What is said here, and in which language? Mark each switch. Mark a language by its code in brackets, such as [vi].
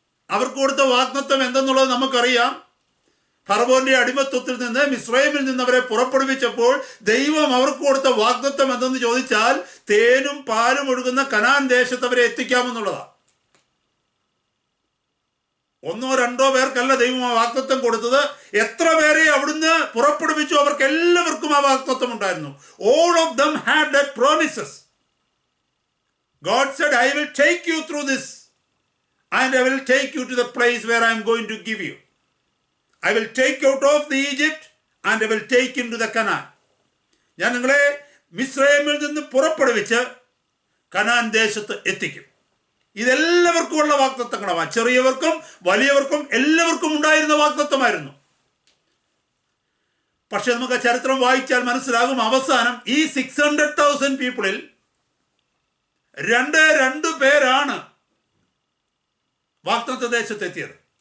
[ml] അവർക്ക് കൊടുത്ത വാഗ്ദത്തം എന്തെന്നുള്ളത് നമുക്കറിയാം. ഫറവോന്റെ അടിമത്വത്തിൽ നിന്ന്, മിസ്രൈമിൽ നിന്ന് അവരെ പുറപ്പെടുവിച്ചപ്പോൾ ദൈവം അവർക്ക് കൊടുത്ത വാഗ്ദത്തം എന്തെന്ന് ചോദിച്ചാൽ, തേനും പാലും ഒഴുകുന്ന കനാൻ ദേശത്ത് അവരെ എത്തിക്കാമെന്നുള്ളതാണ്. 1-2 പേർക്കല്ല ദൈവം ആ വാഗ്ദത്തം കൊടുത്തത്. എത്ര പേരെ അവിടുന്ന് പുറപ്പെടുവിച്ചു, അവർക്ക് എല്ലാവർക്കും ആ വാഗ്ദത്തം ഉണ്ടായിരുന്നു. [en] All of them had that promises. God said, I will take you through this and I will take you to the place where I am going to give you. I will take you out of the Egypt and I will take you to the Canaan. [ml] ഞാൻ നിങ്ങളെ മിസ്രൈമിൽ നിന്ന് പുറപ്പെടുവിച്ച് Canaan ദേശത്ത് എത്തിക്കും. ഇതെല്ലാവർക്കും ഉള്ള വാഗ്ദത്തങ്ങളാണ്. ചെറിയവർക്കും വലിയവർക്കും എല്ലാവർക്കും ഉണ്ടായിരുന്ന വാഗ്ദത്തമായിരുന്നു. പക്ഷെ നമുക്ക് ചരിത്രം വായിച്ചാൽ മനസ്സിലാകും, അവസാനം ഈ 600,000 പീപ്പിളിൽ 2 പേരാണ് വാഗ്ദത്ത ദേശത്തെത്തിയത്.